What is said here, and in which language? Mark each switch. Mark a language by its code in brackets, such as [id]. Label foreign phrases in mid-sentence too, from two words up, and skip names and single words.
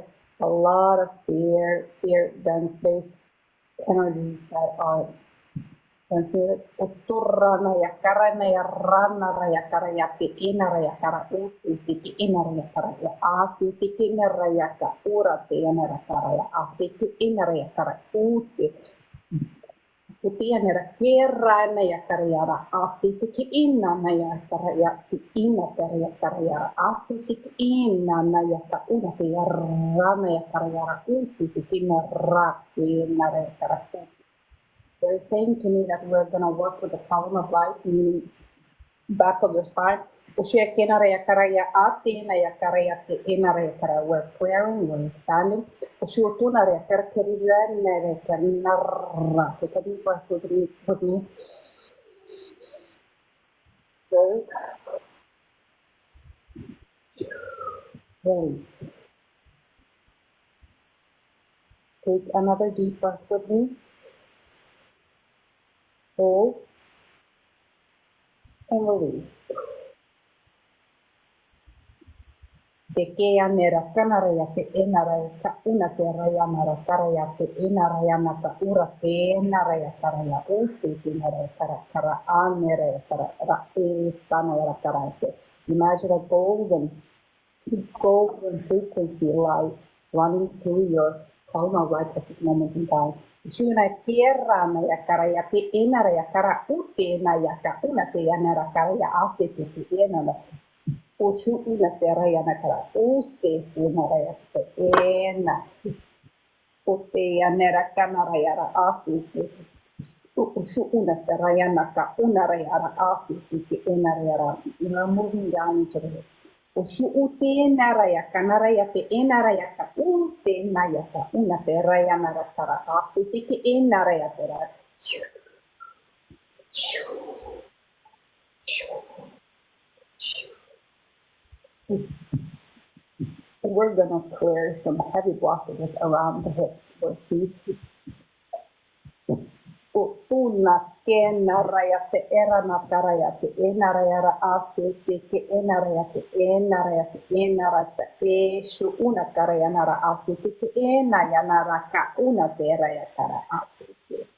[en] A lot of fear dance-based energies that are transmitted. Utturrana ya karana ya rana ya kara ya piina ya kara uti tiki ina ya kara ya asi tiki ina ya ka ura te ina kara ya asi tiki ina ya kara uti Utianera kerraina ja karjara asitiki inna ja karja inna karja karjara asitiki inna ja ka una kerrana ja karjara usitiki rakkiina ja They're saying to me that we're going to work with the column of light, meaning back of the spine. We're clearing, we're expanding. Take a deep breath with me. Good. Release. Take another deep breath with me. Hold. And release. Tekea nera kanaraya te enaraya ka una te raya nara karaya te enaraya naka ura te enaraya karaya usi te naraya kara aneraya kara ra e tanaya karaya. Imagine a golden frequency light running through your column right at this moment in time. Shuna tierra naya karaya te enaraya kara ute naya ka una te enara karaya ase te enara. Ushu una teraya na kara use una raya te ena ute anera kana raya ra asi ushu una teraya na ka una raya ra asi te ena raya ra you're moving down into the hips ushu ute ena raya kana raya te ena raya ka ute na ya ka una teraya na ra kara asi te ena raya te ra We're going to clear some heavy blockages around the hips. We'll see. Una kena rayate era na karayate ena rayara afete ke ena rayate ena rayate eshu una karayanara afete ke ena yanara ka una tera yakara afete.